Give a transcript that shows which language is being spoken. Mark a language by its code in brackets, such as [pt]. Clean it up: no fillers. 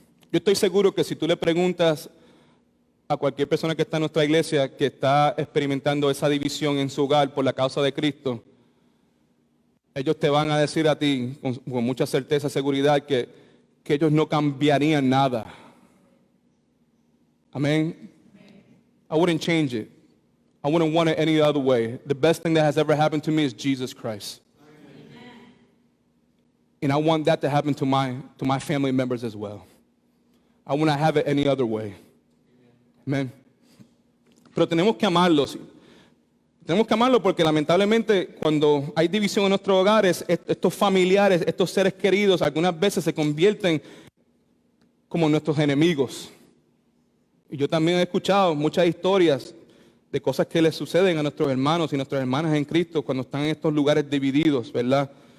[es] Yo estoy seguro que si tú le preguntas a cualquier persona que está en nuestra iglesia que está experimentando esa división en su hogar por la causa de Cristo, ellos te van a decir a ti con mucha certeza, seguridad, que ellos no cambiarían nada. [en] Amén. I wouldn't change it. I wouldn't want it any other way. The best thing that has ever happened to me is Jesus Christ. And I want that to happen to my family members as well. I want to have it any other way. Amen. [es] Pero tenemos que amarlos. Tenemos que amarlos porque lamentablemente cuando hay división en nuestros hogares, estos familiares, estos seres queridos, algunas veces se convierten como nuestros enemigos. Y yo también he escuchado muchas historias de cosas que les suceden a nuestros hermanos y nuestras hermanas en Cristo cuando están en estos lugares divididos, ¿verdad?